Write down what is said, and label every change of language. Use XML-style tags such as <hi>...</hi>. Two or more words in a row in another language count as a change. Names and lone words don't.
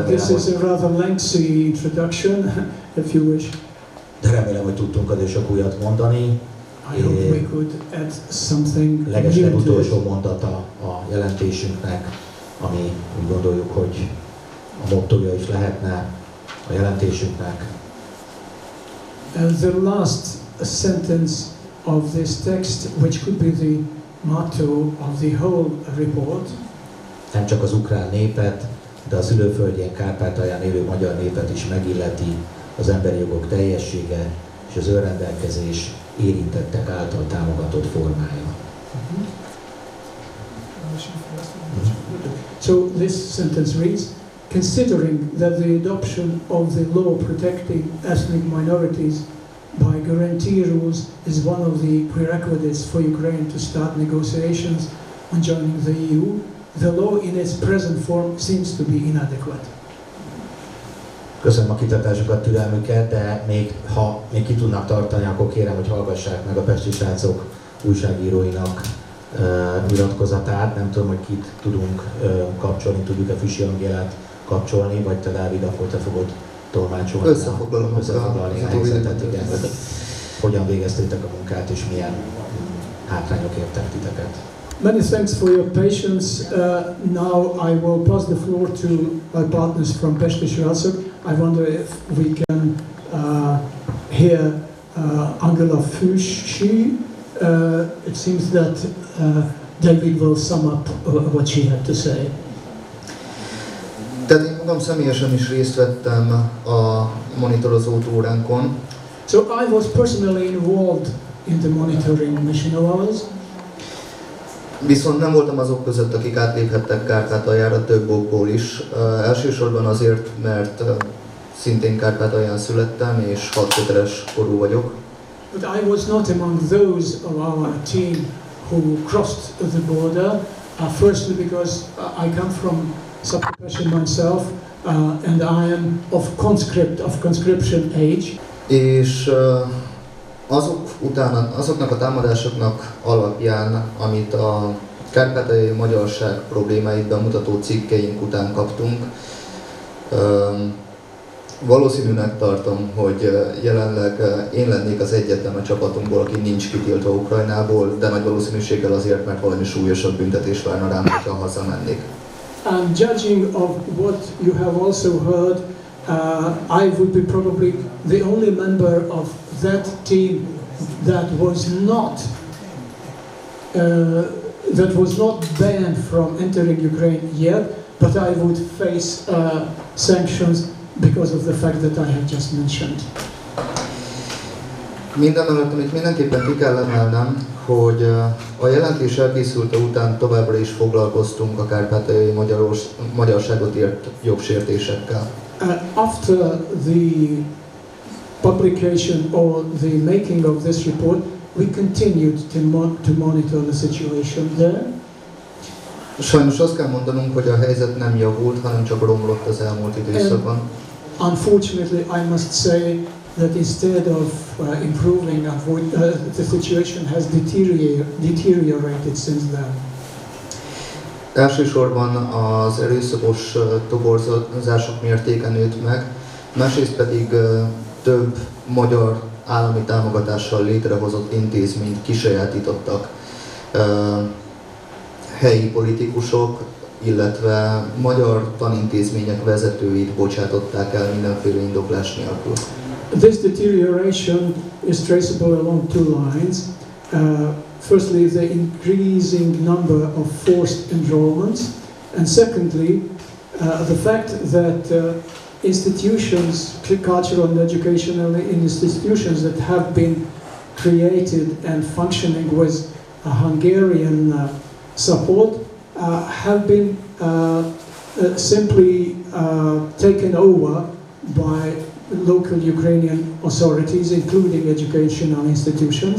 <en>this is a rather lengthy introduction, if you wish.</en> <hu>De remélem, hogy tudtunk azért sok újat mondani.</hu> <en>I hope we could add something</en> <hu>legeslegutolsó mondata a jelentésünknek, ami úgy gondoljuk, hogy a mottója is lehetne a jelentésünknek.</hu> <en>The last sentence of this text, which could be the motto of the whole report.</en> <hu>Nem csak az ukrán népet, de a szülőföldjén Kárpátalján élő magyar népet is megilleti az emberi jogok teljessége és az önrendelkezés érintettek által támogatott formája.</hu> <en>So this sentence reads, considering that the adoption of the law protecting ethnic minorities by guarantee rules is one of the prerequisites for Ukraine to start negotiations on joining the EU, the law in its present form seems to be inadequate.</en> <hu>Köszönöm a kitatásokat, türelmüket, de ha még ki tudnak tartani, akkor kérem, hogy hallgassák meg a PestiSrácok újságíróinak nyilatkozatát. Nem tudom, hogy kit tudunk kapcsolni, tudjuk-e Füsi Angélát kapcsolni, vagy te, Dávid, akkor te fogod tolmácsolni. Összefoglalni a helyzetet, igen, hogy hogyan végeztétek a munkát, és milyen hátrányok értek titeket.</hu> <en>Many thanks for your patience. Now I will pass the floor to my partners from PestiSrácok. I wonder if we can hear Angela Füsschi, it seems that David will sum up what she had to say.</en> <hu>Tehát én magam személyesen is részt vettem a monitorozó óránkon.</hu> <en>So I was personally involved in the monitoring mission hours.</en> <hu>Viszont nem voltam azok között, akik átléphettek Kárpátaljára több okból is. Elsősorban azért, mert szintén Kárpátalján születtem, és 6 köteles korú vagyok.</hu> <en>But I was not among those of our team who crossed the border. Firstly, because I come from Sub-Carpathia myself, and I am of conscription age.</en> <hu>És azoknak a támadásoknak alapján, amit a kárpátaljai magyarság problémáit bemutató cikkeink után kaptunk, valószínűnek tartom, hogy jelenleg én lennék az egyetlen a csapatunkból, aki nincs kitiltva Ukrajnából, de nagy valószínűséggel azért, mert valami súlyosabb büntetés várna rám, hogyha hazamennék.</hu> <en>And judging of what you have also heard, I would be probably the only member of that team that was not banned from entering Ukraine yet, but I would face sanctions because of the fact that I have just mentioned.</en> <hu>Mindenemellett, amit mindenképpen ki kell emelnem, hogy a jelentés elkészülte után továbbra is foglalkoztunk a kárpátaljai magyarságot ért jogsértésekkel.</hu> <en>After the publication or the making of this report, we continued to monitor the situation there.</en> <hu>Sajnos azt kell mondanunk, hogy a helyzet nem javult, hanem csak romlott az elmúlt időszakban.</hu> <en>Unfortunately, I must say that instead of improving, the situation has deteriorated since then.</en> <hu>Elsősorban az erőszakos toborzások mértéke nőtt meg, másrészt pedig több magyar állami támogatással létrehozott intézményt kisajátítottak helyi politikusok, illetve magyar tanintézmények vezetőit bocsátották el mindenféle indoklás nélkül.</hu> <en>This deterioration is traceable along two lines. Firstly, the increasing number of forced enrollments, and secondly, the fact that institutions, cultural and educational institutions that have been created and functioning with a Hungarian support have been simply taken over by local Ukrainian authorities, including educational institutions.</en>